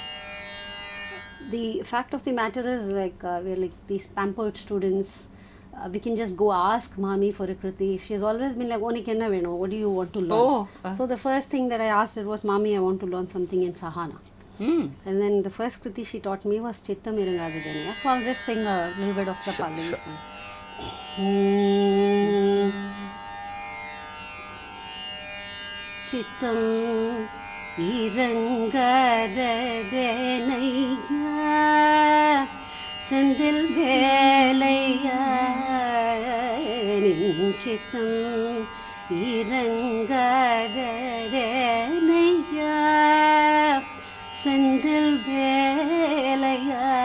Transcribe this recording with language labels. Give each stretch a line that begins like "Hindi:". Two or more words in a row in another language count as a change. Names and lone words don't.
English: The fact of the matter is, like, we're like these pampered students. We can just go ask mommy for a kriti. She's always been like, "Oh,
Tamil: என்ன வேணும்?
English: What do you want to learn?" Oh, So the first thing that I asked her was, "Mommy, I want to learn something in Sahana." And then the first kriti she taught me was Chittam Irangadidaniya. So I'll just sing a little bit of the Pali.
Tamil: சித்தம் இரங்காததேனய்யா செந்தில் வேலய்யா நின் சித்தம் இரங்காததேனய்யா செந்தில் வேலய்யா